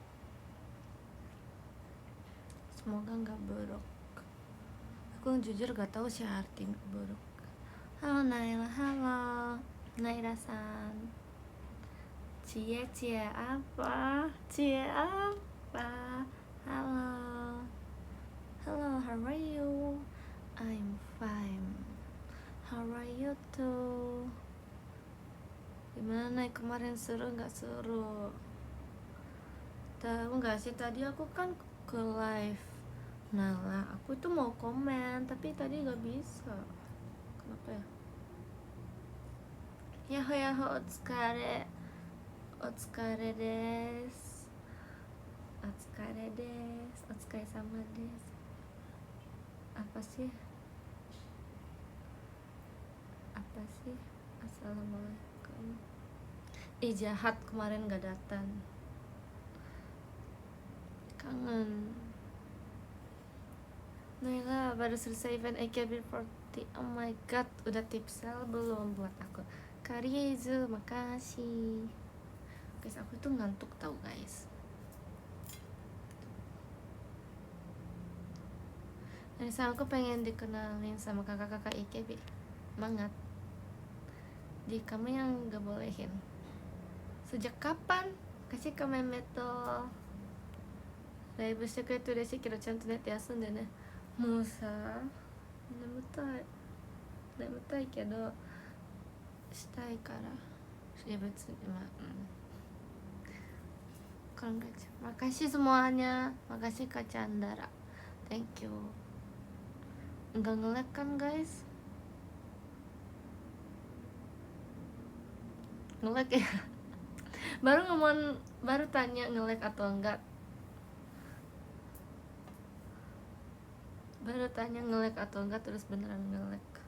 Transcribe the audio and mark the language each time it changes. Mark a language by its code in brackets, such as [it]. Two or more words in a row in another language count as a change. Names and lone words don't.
[id] Semoga nggak buruk. Aku jujur gak tahu sih arti buruk. Halo Naila, halo Naira-san. Cie apa? Cie apa? Halo. [en] Hello, how are you? I'm fine. How are you too? [id] Gimana naik kemarin, seru nggak seru? Tahu nggak sih tadi aku kan ke live Nala, aku tuh mau komen tapi tadi nggak bisa. Kenapa ya? [ja] やっほーやっほーお疲れ. お疲れです。お疲れです. お疲れ様です. [id] Apa sih? Assalamualaikum. Jahat kemarin gak datang. Kangen. Naila baru selesai event AKB48. [en] Oh my god, [id] udah tipsel belum buat aku? Kariezu, makasih. Guys, aku tuh ngantuk tau guys. Nisa, aku pengen dikenalin sama kakak-kakak AKB. Mangat. Di kamu yang gak bolehin. Sejak kapan? Kasih komen meto. [ja] ライブしてくれて嬉しいけどちゃんと寝て休んでね。もうさ、眠たいけどしたいから。いや別に考えちゃう。 [id] Makasih semuanya. Makasih Kak Chandra. [en] Thank you. [id] Enggak nge-lag kan guys? Nge-lag ya? baru tanya nge-lag atau enggak. Baru tanya nge-lag atau enggak, terus beneran nge-lag.